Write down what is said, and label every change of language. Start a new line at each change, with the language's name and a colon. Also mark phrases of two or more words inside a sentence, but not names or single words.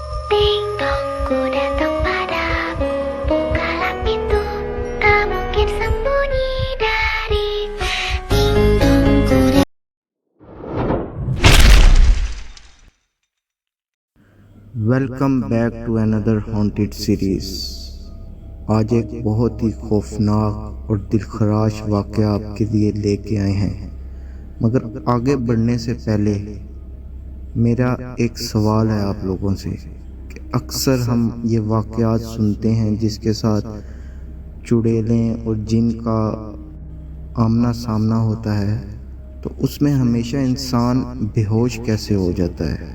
Indonesian: Ding dong, ku datang padamu. Bukalah pintu, tak mungkin sembunyi dariku. Ding dong, ku datang.
English: Welcome back to under haunted series.
Urdu: آج ایک بہت ہی خوفناک اور دلخراش واقعہ آپ کے لیے لے کے آئے ہیں، مگر آگے بڑھنے سے پہلے میرا ایک سوال ہے آپ لوگوں سے کہ اکثر ہم یہ واقعات سنتے ہیں جس کے ساتھ چڑیلیں اور جن کا آمنا سامنا ہوتا ہے، تو اس میں ہمیشہ انسان بے ہوش کیسے ہو جاتا ہے؟